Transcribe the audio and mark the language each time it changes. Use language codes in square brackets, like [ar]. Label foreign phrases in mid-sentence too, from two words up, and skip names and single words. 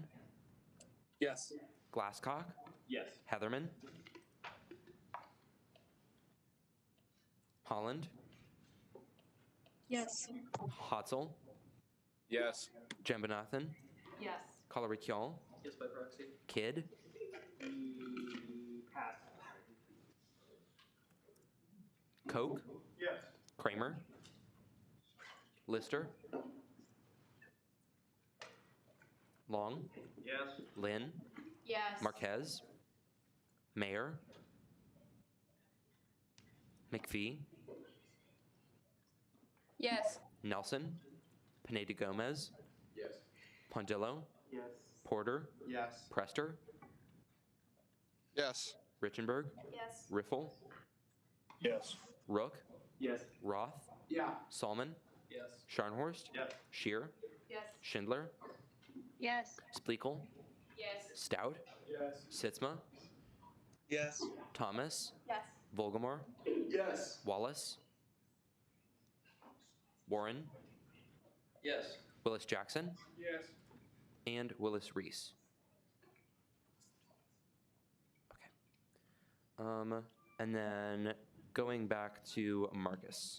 [en] Yes. Glasscock. Yes. Heatherman. Holland. Yes. Hotzel. Yes. Jambunathan. Yes. Colorikial. Yes, by proxy. Kidd. Pass. Koch. Yes. Kramer. Lister. Long. Yes. Lynn. Yes. Marquez. Mayor. McPhee. Yes. Nelson. Pineda Gomez. Yes. Pondillo. Yes. Porter. Yes. Prester. Yes. Richenberg. Yes. Riffle. Yes. Rook. Yes. Roth. Yeah. Salmon. Yes. Scharnhorst. Yes. Shear. Yes. Schindler. Yes. Splekel. Yes. Stout. Yes. Sitzma. Yes. Thomas. Yes. Volgamore. Yes. Wallace. Warren. Yes. Willis Jackson. Yes. And Willis Reese. Okay. And then going back to Marcus.